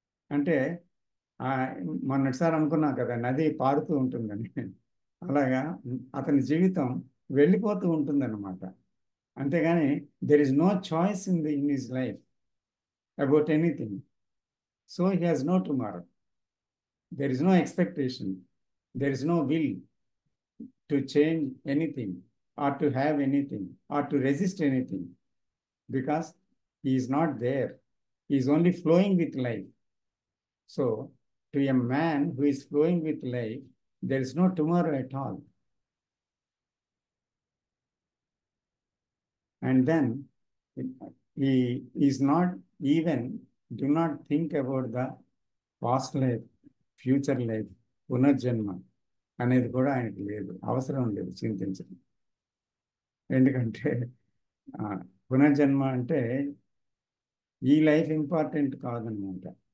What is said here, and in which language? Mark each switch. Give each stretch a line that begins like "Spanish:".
Telugu: అంటే ఆ, మొన్నటిసారి అనుకున్నాం కదా, నది పారుతూ ఉంటుందని. అలాగా అతని జీవితం వెళ్ళిపోతూ ఉంటుందన్నమాట. అంతేగాని
English: There is no choice in his life about anything. So he has no tomorrow. There is no expectation, there is no will to change anything or to have anything or to resist anything, because he is not there. He is only flowing with life. So to a man who is flowing with life, there is no tomorrow at all. And then he is not even, do not think about the past life, future life,
Telugu: పునర్జన్మ అనేది కూడా ఆయనకి లేదు, అవసరం లేదు చింతించడం. ఎందుకంటే పునర్జన్మ అంటే ఈ లైఫ్ ఇంపార్టెంట్ కాదనమాట.